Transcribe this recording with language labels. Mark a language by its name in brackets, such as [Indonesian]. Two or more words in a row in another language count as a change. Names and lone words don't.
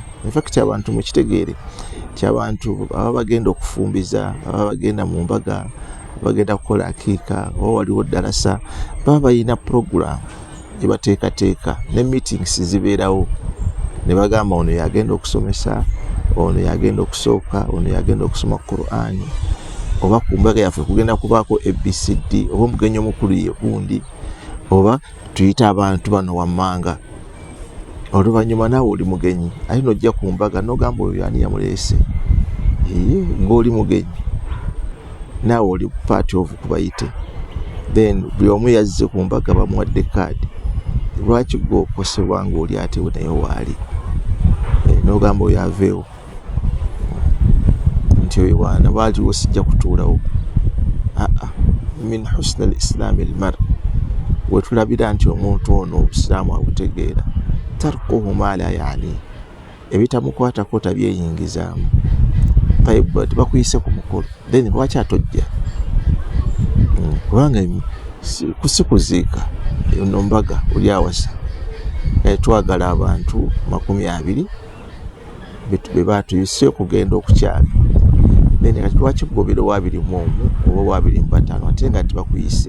[English] In fact [Ganda] abantu mukitegeere ti abantu aba bagenda okufumbiza, aba bagenda mu mbaga, bagenda kukola akiika, oba waliwo ddalasa, baba balina program gye bateekateeka ne meetings zibeerawo, ne bagamba ono yagenda okusomesa, ono yagenda okusooka, ono yagenda okusoma Qur'an, oba ku mbaga yaffe kugenda kubaako ABCD, oba omugenyi omukulu ye gundi, oba tuyita abantu bano wammanga. Oluvannyuma naawe oli mugenyi aye n'ojja ku mbaga n'ogamba oyo ani yamuleese, ng'oli mugenyi naawe oli [English] part of [Ganda] kubayite, then buli omu yazze ku mbaga bamuwadde kaadi. Lwaki gwe okosebwa ng'oli ate naye waali, n'ogamba oyo aveewo nti oyo waana waaliwo sijja kutuulawo. [Arabic] من حسن الإسلام المر, [Ganda] wetulabira nti omuntu ono obusiraamu abutegeera, [Arabic] تركه ما لا يعني, [Ganda] ebitamukwatako tabyeyingizaamu. Tebakuyise ku mukolo, then lwaki atojja? Kubanga kusikuziika eno mbaga oli awasa, twagala abantu 20 be batuyise okugenda okukyala, then kati lwaki kugobera wa 21 oba wa 25 ate nga tibakuyise?